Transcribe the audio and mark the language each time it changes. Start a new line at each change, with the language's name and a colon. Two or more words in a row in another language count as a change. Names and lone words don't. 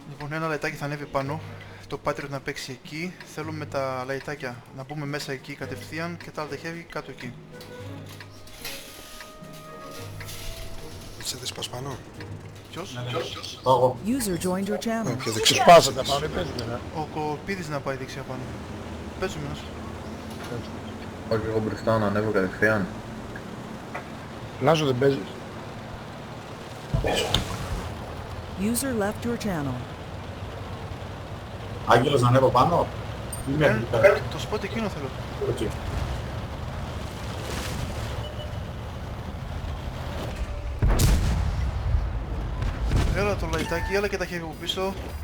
Greek: Λοιπόν, ένα λαϊτάκι θα ανέβει πάνω. Το Patriot να παίξει εκεί. Θέλουμε τα λαϊτάκια να μπούμε μέσα εκεί κατευθείαν και τα άλλα τα heavy κάτω εκεί. Έτσι δεν σπάς πάνω. Ποιος?
English: User joined your channel.
Greek: Πιο δεξιά. Σπάσατε πάνω ή παίζετε, Ο Κοπίδης να πάει δεξιά πάνω. Παίζουμε ένας. Όχι εγώ μπροστά να ανέβω κατευθείαν. Λάζο δεν παίζεις.
English: User left your channel.
Greek: Άγγελος να ανέβω πάνω. Το spot εκείνο θέλω.
English: Okay.
Greek: Έλα το λαϊτάκι, έλα και τα heavy από πίσω.